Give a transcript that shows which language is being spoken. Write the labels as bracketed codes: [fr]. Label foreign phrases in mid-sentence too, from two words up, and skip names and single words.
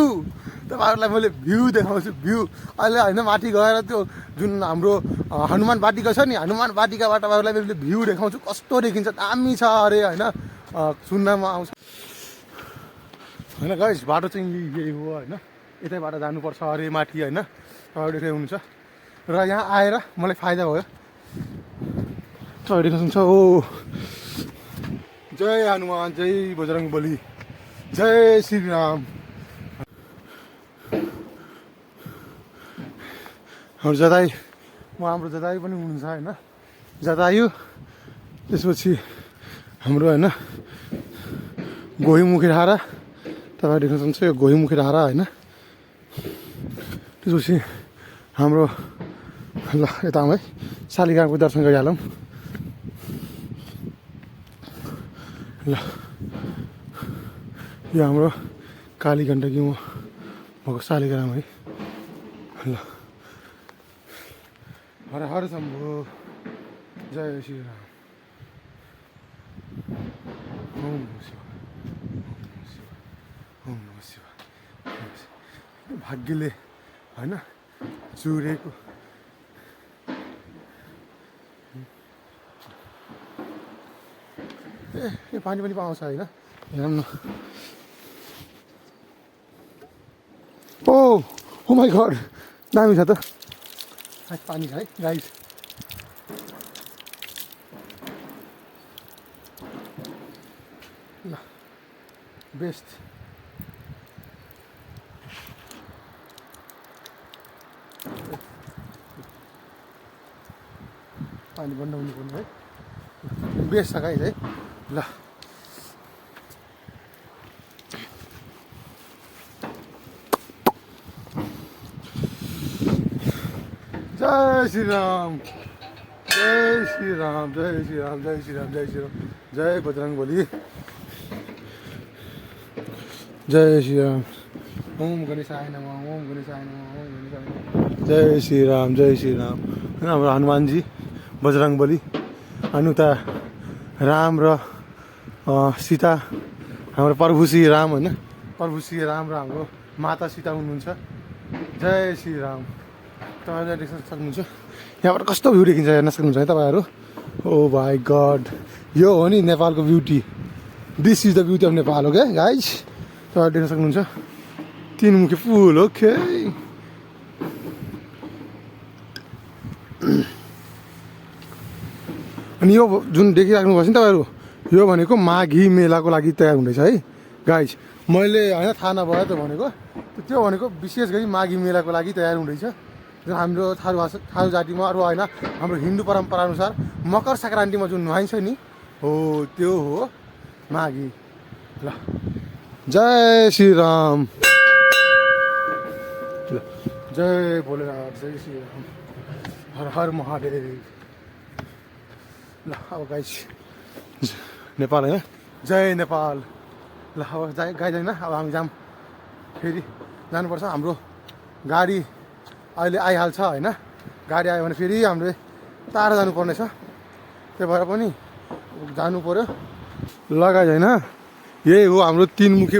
[ne] तपाईँहरूलाई मैले भ्यू देखाउँछु, भ्यू। अहिले होइन माथि गएर त्यो जुन हाम्रो हनुमान वाटिका छ नि, हनुमान वाटिकाबाट तपाईँहरूलाई मैले भ्यू देखाउँछु, कस्तो देखिन्छ, दामी छ अरे होइन। सुन्नमा आउँछ होइन गाइस। बाटो चाहिँ यही हो होइन, यतैबाट जानुपर्छ अरे माथि होइन। तपाईँहरू देख्दै हुनुहुन्छ। र यहाँ आएर मलाई फाइदा भयो। देख्न सक्नुहुन्छ। ओ जय हनुमान, जय बजरङ्ग बली, जय श्रीराम। हाम्रो जदायु पनि हुनुहुन्छ होइन, जदायु। त्यसपछि हाम्रो होइन गोहीमुखे डाँडा, तपाईँहरू देख्न सक्नुहुन्छ, यो गोहीमुखे डाँडा होइन। त्यसपछि हाम्रो ल यता है शालिग्रामको दर्शन गरिहालौँ। ल यो हाम्रो काली गण्डकीमा भएको शालिग्राम है। ल हर हर शम्भो, जय श्रीराम, ओम नमः शिवाय, ओम नमः शिवाय। भाग्यले होइन चुरेको ए पानी पनि पाउँछ होइन। हेरौँ न ओ [en] oh my god [ne] दामी छ त पानी छ है गाइस ल बेस्ट पानी बन्द हुनु पर्ने है बेस्ट छ गाइस है ल जय श्री राम जय श्री राम जय श्री राम जय श्री राम जय श्री राम जय बजरंगबली जय श्री राम ओम गणेशाय नमः ओम गणेशाय नमः ओम गणेशाय नमः जय श्री राम जय श्री राम होइन हाम्रो हनुमानजी बजरंगबली अनि उता राम र सीता हाम्रो प्रभु श्री राम होइन प्रभु श्री राम र हाम्रो माता सीता हुनुहुन्छ जय श्री राम तपाईँले देख्न सक्नुहुन्छ यहाँबाट कस्तो भ्यू देखिन्छ हेर्न सक्नुहुन्छ है तपाईँहरू [en] oh my god [ne] यो हो नि नेपालको ब्युटी [en] this is the beauty of Nepal [ne] हो क्या गाइज तपाईँले देख्न सक्नुहुन्छ तीनमुखे पुल ओके अनि यो जुन देखिराख्नु भएको छ नि तपाईँहरू यो भनेको माघी मेलाको लागि तयार हुँदैछ है गाइज मैले होइन थाहा नभए त भनेको त्यो भनेको विशेष गरी माघी मेलाको लागि तयार हुँदैछ जुन हाम्रो थारू जातिमा अरू होइन हाम्रो हिन्दू परम्पराअनुसार मकर सङ्क्रान्तिमा जुन नुहाइन्छ नि हो त्यो हो माघी ल जय श्री राम ल जय भोलेनाथ जय श्री राम हर हर महादेव ल अब गाइस नेपाल होइन जय नेपाल ल अब गाइस होइन अब हामी जाऊँ फेरि जानुपर्छ हाम्रो गाडी अहिले आइहाल्छ होइन गाडी आयो भने फेरि हामीले टाढा जानुपर्ने छ त्यही भएर पनि जानु पऱ्यो लगाइ होइन यही हो हाम्रो तीनमुखे